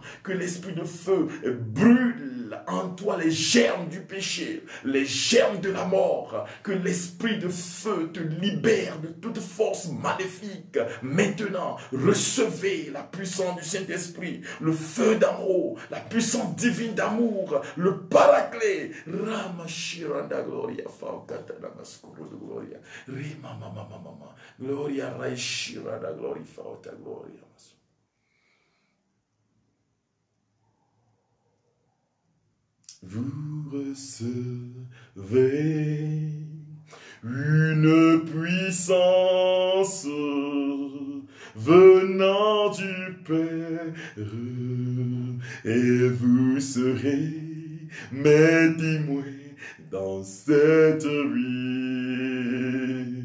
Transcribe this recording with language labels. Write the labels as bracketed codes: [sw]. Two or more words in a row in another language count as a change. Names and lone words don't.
[fr] Que l'esprit de feu brûle en toi les germes du péché, les germes de la mort. Que l'esprit de feu te libère de toute force maléfique. Maintenant, recevez la puissance du Saint-Esprit, le feu d'en haut, la puissance divine d'amour, le paraclet. Ramashiranda gloria faukatana maskuru de gloria. Rima mama mama. Gloria raishiranda gloria fauta gloria. Vous recevez une puissance venant du Père et vous serez mes témoins dans cette vie.